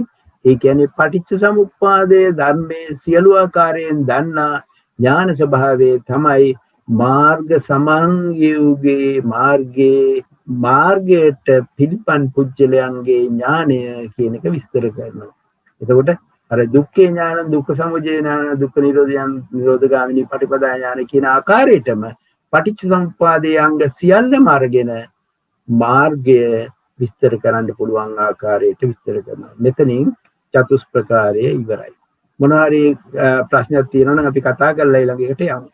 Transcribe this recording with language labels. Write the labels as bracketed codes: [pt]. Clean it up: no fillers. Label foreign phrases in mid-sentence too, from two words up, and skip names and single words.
[si] ඒ කියන්නේ පටිච්ච සමුප්පාදයේ ධර්මයේ සියලු ආකාරයෙන් දන්නා ඥාන ස්වභාවයේ තමයි මාර්ග සමන්යුගේ මාර්ගයට පිළිපන් පුජ්‍යලයන්ගේ ඥානය කියන එක විස්තර කරනවා. එතකොට අර [pi] දුක්ඛේ ඥාන, දුක්ඛ සමුදය ඥාන, දුක්ඛ නිරෝධගාමිනී පටිපදා ඥාන [si] කියන ආකාරයටම පටිච්ච සමුප්පාදයේ අංග සියල්ලම අරගෙන මාර්ගය විස්තර කරන්න පුළුවන් ආකාරයට විස්තර කරනවා. මෙතනින් චතුස් ප්‍රකාරය ඉවරයි. මොනවාරි ප්‍රශ්නයක් තියෙනවා නම් අපි කතා කරලා ඊළඟට යමු.